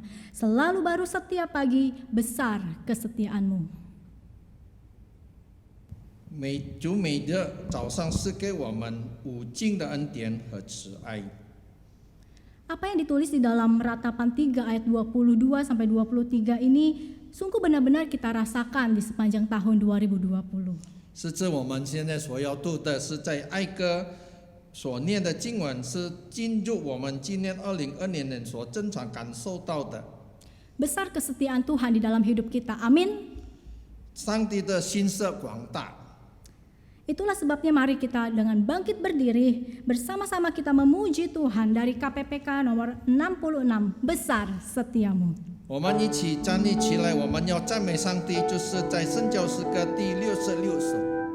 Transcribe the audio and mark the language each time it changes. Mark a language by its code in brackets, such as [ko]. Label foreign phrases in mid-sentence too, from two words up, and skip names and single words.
[id] Selalu baru setiap pagi, besar kesetiaan-Mu. [zh] 主每日早上赐给我们无尽的恩典和慈爱。 [id] Apa yang ditulis di dalam Ratapan 3 ayat 22 sampai 23 ini sungguh benar-benar kita rasakan di sepanjang tahun 2020. [zh] 是指我们现在所要读的是在哀歌所念的经文，是进入我们今年2020年所正常感受到的。 [id] Besar kesetiaan Tuhan di dalam hidup kita, amin. [zh] 上帝的心色广大。 [id] Itulah sebabnya mari kita dengan bangkit berdiri, bersama-sama kita memuji Tuhan dari KPPK nomor 66, besar setiamu. [zh] 我们一起站立起来，我们要赞美上帝，就是在圣教诗歌第66首。